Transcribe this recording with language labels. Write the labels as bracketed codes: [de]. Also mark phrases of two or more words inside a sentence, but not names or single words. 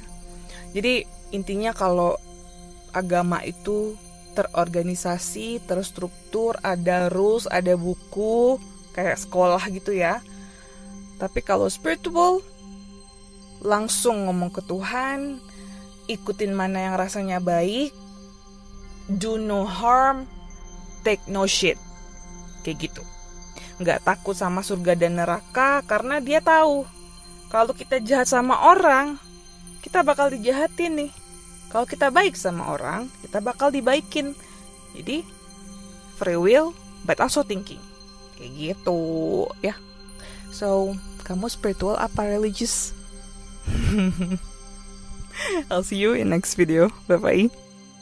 [id] Jadi intinya kalau agama itu terorganisasi, terstruktur, ada rules, ada buku, kayak sekolah gitu ya. Tapi kalau spiritual, langsung ngomong ke Tuhan, ikutin mana yang rasanya baik, [en] do no harm, take no shit. [id] Kayak gitu. Nggak takut sama surga dan neraka karena dia tahu kalau kita jahat sama orang, kita bakal dijahatin nih. Kalau kita baik sama orang, kita bakal dibaikin. [en] Jadi free will but also thinking. [id] Kayak gitu ya. So, kamu spiritual apa religious? [en] I'll see you in next video. Bye bye.